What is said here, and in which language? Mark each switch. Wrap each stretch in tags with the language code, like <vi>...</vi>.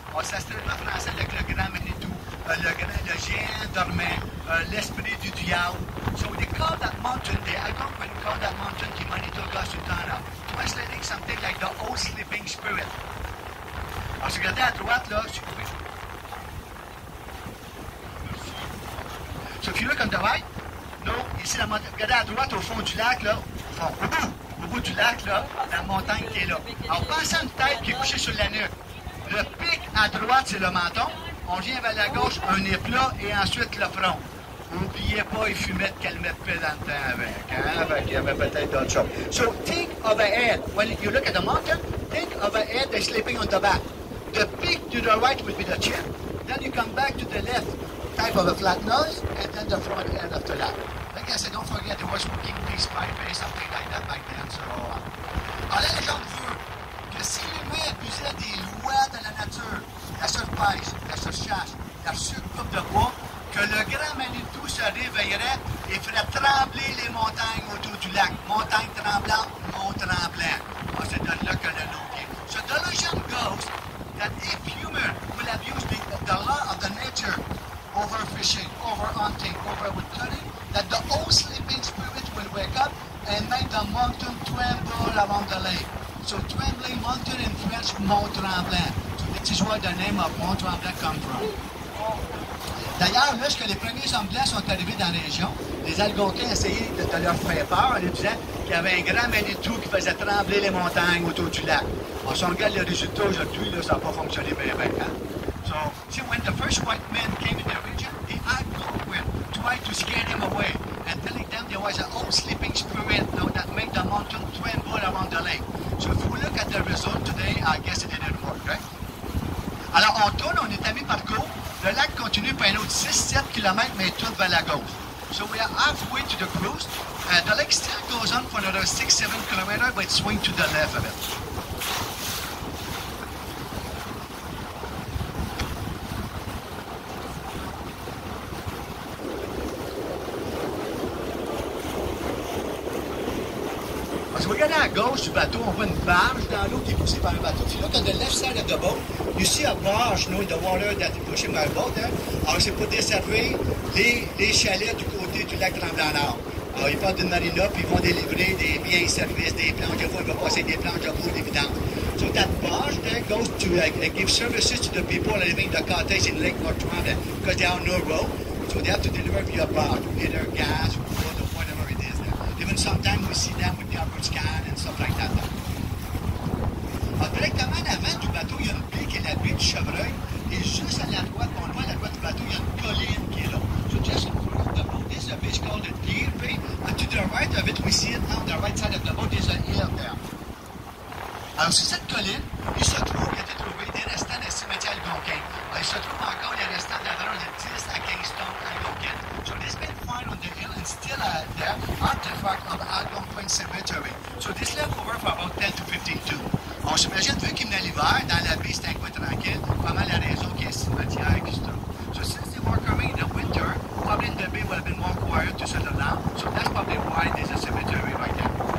<fr>Ça se traduit en français avec le grand Manitou, le géant dormant, l'esprit du diable.</fr> <en>So they call that mountain, the Algonquin call that mountain the Manitou Gosutana. Translating something like the old sleeping spirit.</en> <fr>Alors, si vous regardez à droite, là,</fr> <en>so if you look on the right, no,</en> <fr>ici, la montagne, regardez à droite, au fond du lac, là, au bout du lac, là, la montagne qui est là. Alors, pensez à une tête qui est couchée sur la nuque. Le pic à droite, c'est le menton. On vient vers la gauche, un nez plat, et ensuite le front. N'oubliez pas, il fumait de calmer de paix dans le temps avec. Hein? Avec il y avait peut-être d'autres choses.</fr> <en>So, think of a head. When you look at the mountain, think of a head that's sleeping on the back. The peak to the right would be the chin. Then you come back to the left, type of a flat nose, and then the front end after that. Like I said, don't forget there was smoking peace pipe, something like that back then.</en> <fr>So, alors, la légende veut que si l'humain abusait des lois de la nature, la surpêche, la surchasse, la surcoupe de bois, que le grand Manitou se réveillerait et ferait trembler les montagnes autour du lac. Montagne tremblante, mont tremblant. C'est de là que le nom vient.</fr> <en>So the legend goes that if human will have used the law of the nature over fishing, over hunting, over woodcutting, that the old sleeping spirit will wake up and make the mountain tremble around the lake. So trembling mountain in French, Mont Tremblant. So this is where the name of Mont Tremblant comes from.</en> <fr>D'ailleurs, lorsque les premiers hommes blancs sont arrivés dans la région, les Algonquins essayaient de leur faire peur en leur disant qu'il y avait un grand Manitou qui faisait trembler les montagnes autour du lac. Alors, si on regarde les résultats aujourd'hui, là, ça n'a pas fonctionné bien, bien. Hein?</fr> <en>So, see, when the first white men came in the region, the Algonquin tried to scare them away and telling them there was an old sleeping spirit that made the mountain tremble around the lake. So if we look at the result today, I guess it didn't work, right?</en> <fr>Alors, on tourne, on est à mi-parcours. Le lac continue pour un autre 6-7 km, mais il tourne vers la gauche.</fr> <en>So we are halfway to the cruise. The lake still goes on for another 6-7 km, but it swings to the left of it.</en> <fr>Si vous regardez à gauche du bateau, on voit une barge dans l'eau qui est poussée par un bateau.</fr> <en>If you look on the left side of the boat, you see a barge, in the water that is pushing by a boat there.</en> <fr>Alors, c'est pour desservir les chalets du côté du lac Tremblant-Nord. Alors, ils partent d'une marina, puis ils vont délivrer des biens et services, des planches. Des fois, ils vont passer des planches de bout, évidemment.</fr> <en>So that barge there goes to give services to the people living in the cottage in Lake North Tremblant, because they have no road. So they have to deliver via barge, either gas, wood, or whatever it is there. Even sometimes we see them with garbage can and stuff like that.</en> <fr>Alors, directement en avant du bateau, il y a une baie qui est la baie du Chevreuil. Et juste à la droite, on voit à la droite du bateau, il y a une colline qui est là.</fr> <en>So just in front of the boat, there's a beach called the Deer Bay. And to the right of it, we see it on the right side of the boat, there's a hill there.</en> <fr>Alors, sur cette colline, il se trouve, il a été trouvé des restants d'un cimetière algonquin. Alors, il se trouve encore les restants d'environ de 10 à 15 tonnes algonquines.</fr> <en>So this been found on the hill and still there, artifact of Algonquin cemetery. So this left over for about 10 to 15 too.</en> <fr>On s'imagine, vu qu'il venait l'hiver, dans la baie, c'est un coin tranquille, vraiment la raison qu'il y ait un cimetière qui se trouve.</fr> <en>So since they were coming in the winter, probably the bay would have been more quiet to settle down. So that's probably why there's a cemetery right there.</en>